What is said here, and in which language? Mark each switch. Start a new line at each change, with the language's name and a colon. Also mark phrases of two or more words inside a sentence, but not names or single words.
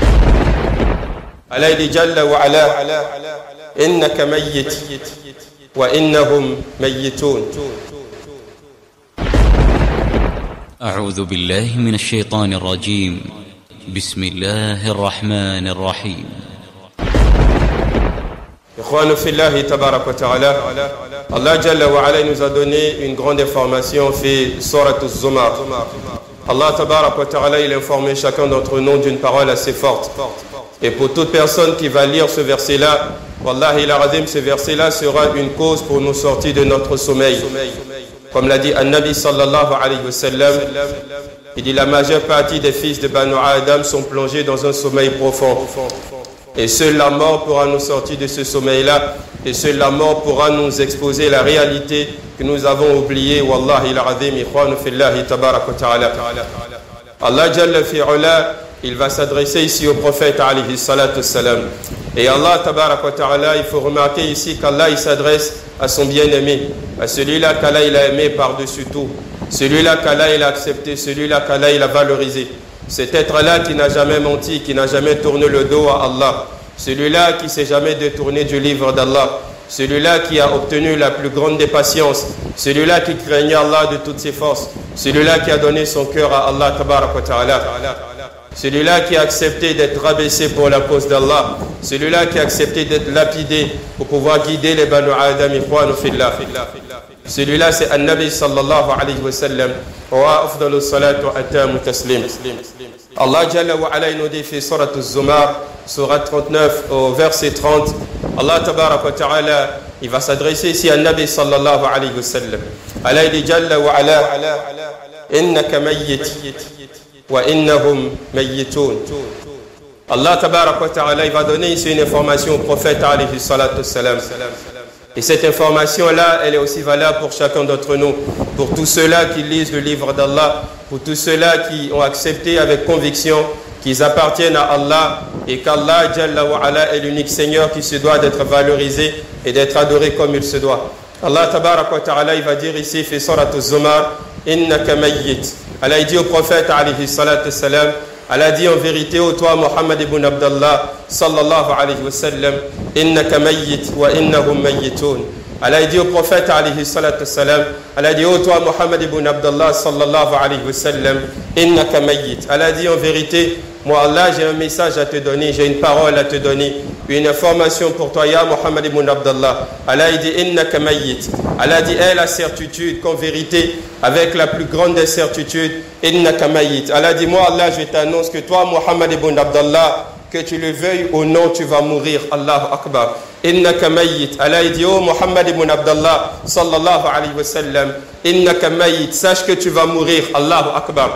Arabic: عليه جل وعلا إنك ميت وإنهم ميتون. أعوذ بالله من الشيطان الرجيم. بسم الله الرحمن الرحيم. إخوان في الله تبارك وتعالى,
French: Allah
Arabic: جل وعلا
French: nous a donné une grande information
Arabic: في سورة الزمر.
French: Allah
Arabic: تبارك وتعالى,
French: il a informé chacun d'entre nous d'une parole assez forte. Et pour toute personne qui va lire ce verset-là,
Arabic: والله العظيم,
French: ce verset-là sera une cause pour nous sortir de notre sommeil. Comme l'a dit
Arabic: النبي صلى الله عليه وسلم,
French: il dit la majeure partie des fils de Banu Adam sont plongés dans un sommeil profond. Et seule la mort pourra nous sortir de ce sommeil-là. Et seule la mort pourra nous exposer la réalité que nous avons oubliée.
Arabic: والله العظيم، إخوان في الله تبارك وتعالى.
French: Allah
Arabic: جل فعلا,
French: il va s'adresser ici au prophète
Arabic: عليه الصلاة السلام.
French: Et Allah
Arabic: تبارك وتعالى,
French: il faut remarquer ici qu'Allah il s'adresse à son bien-aimé, à celui-là qu'Allah il a aimé par-dessus tout, celui-là qu'Allah il a accepté, celui-là qu'Allah il a valorisé. Cet être-là qui n'a jamais menti, qui n'a jamais tourné le dos à Allah, celui-là qui ne s'est jamais détourné du livre d'Allah, celui-là qui a obtenu la plus grande des patiences, celui-là qui craignait Allah de toutes ses forces, celui-là qui a donné son cœur à Allah
Arabic: تبارك وتعالى,
French: celui-là qui a accepté d'être rabaissé pour la cause d'Allah, celui-là qui a accepté d'être lapidé pour pouvoir guider les Banu Adam,
Arabic: إخوان في الله.
French: Celui-là c'est
Arabic: النبي صلى الله عليه وسلم. وأفضل الصلاة وأتم التسليم.
French: Allah
Arabic: جل وعلا
French: nous dit
Arabic: في سورة الزمر,
French: Surat 39 au verset 30. Allah
Arabic: تبارك وتعالى,
French: il va s'adresser ici à
Arabic: نبي صلى الله عليه وسلم. Allah dit جل وعلا إنك ميت وإنهم ميتون. الله تبارك وتعالى,
French: il va donner ici une information au prophète
Arabic: عليه الصلاة السلام.
French: Et cette information-là, elle est aussi valable pour chacun d'entre nous, pour tous ceux-là qui lisent le livre d'Allah, pour tous ceux-là qui ont accepté avec conviction qu'ils appartiennent à Allah et qu'Allah
Arabic: جل وعلا
French: est l'unique Seigneur qui se doit d'être valorisé et d'être adoré comme il se doit. Allah
Arabic: تبارك وتعالى,
French: il va dire ici,
Arabic: في سورة الزمر، إنك ميت.
French: Allah il dit au prophète
Arabic: عليه الصلاة السلام,
French: Allah dit en vérité, ô toi Muhammad ibn Abdallah
Arabic: صلى الله عليه وسلم, إنك ميت وإنهم ميتون.
French: Allah dit au prophète
Arabic: عليه الصلاة السلام,
French: Allah dit ô toi Muhammad ibn Abdallah
Arabic: صلى الله عليه وسلم, إنك ميت.
French: Allah dit en vérité, moi Allah j'ai un message à te donner, j'ai une parole à te donner, une information pour toi ya Muhammad ibn Abdallah. Allah dit
Arabic: إنك ميت.
French: Allah dit la certitude qu'en vérité, avec la plus grande des certitudes,
Arabic: إنك ميت.
French: Allah dit moi Allah je t'annonce que toi Muhammad ibn Abdallah, que tu le veuilles ou non, tu vas mourir.
Arabic: الله أكبر. إنك ميت. Allah dit oh Muhammad ibn Abdallah صلى الله عليه وسلم، إنك ميت,
French: sache que tu vas mourir.
Arabic: الله أكبر.